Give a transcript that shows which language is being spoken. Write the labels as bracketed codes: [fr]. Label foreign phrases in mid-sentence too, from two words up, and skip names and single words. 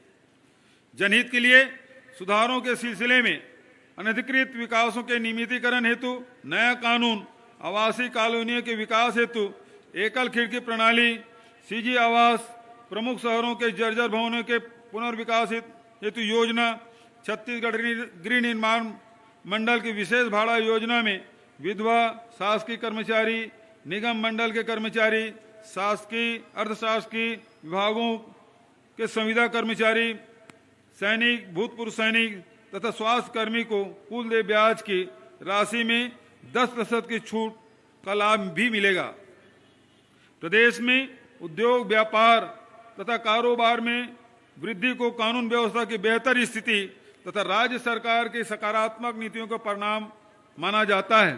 [hi] जनहित के लिए सुधारों के सिलसिले में अनधिकृत विकासों के नियमितीकरण हेतु नया कानून, आवासीय कॉलोनियों के विकास हेतु एकल खिड़की प्रणाली, सीजी आवास, प्रमुख शहरों के जर्जर भवनों के पुनर्विकास हेतु योजना, छत्तीसगढ़ गृह निर्माण मंडल की विशेष भाड़ा योजना में विधवा, शासकीय कर्मचारी, निगम मंडल के कर्मचारी, शासकीय अर्धशासकीय विभागों के संविदा कर्मचारी, सैनिक, भूतपूर्व सैनिक तथा स्वास्थ्य कर्मी को कुल देय ब्याज की राशि में 10% की छूट का लाभ भी मिलेगा। प्रदेश में उद्योग, व्यापार तथा कारोबार में वृद्धि को कानून व्यवस्था की बेहतर स्थिति तथा राज्य सरकार की सकारात्मक नीतियों का परिणाम माना जाता है।